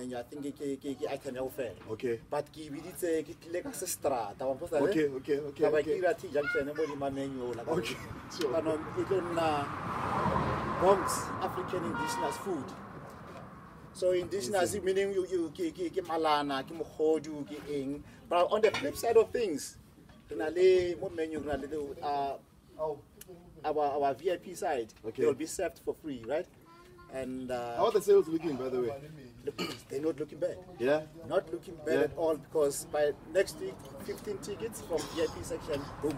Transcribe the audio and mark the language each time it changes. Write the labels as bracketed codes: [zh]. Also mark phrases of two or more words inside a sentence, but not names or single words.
[en] I think I can offer. Okay. But we did say like a strata. Okay. Okay. Sure. Bongz African indigenous food. So indigenous meaning you [st] ke malana, ke mogodu, ke eng. [en] But on the flip side of things, our VIP side, they will be served for free, right? And how are the sales looking, by the way? They're not looking bad. Yeah? Not looking bad at all, because by next week, 15 tickets from VIP section, boom.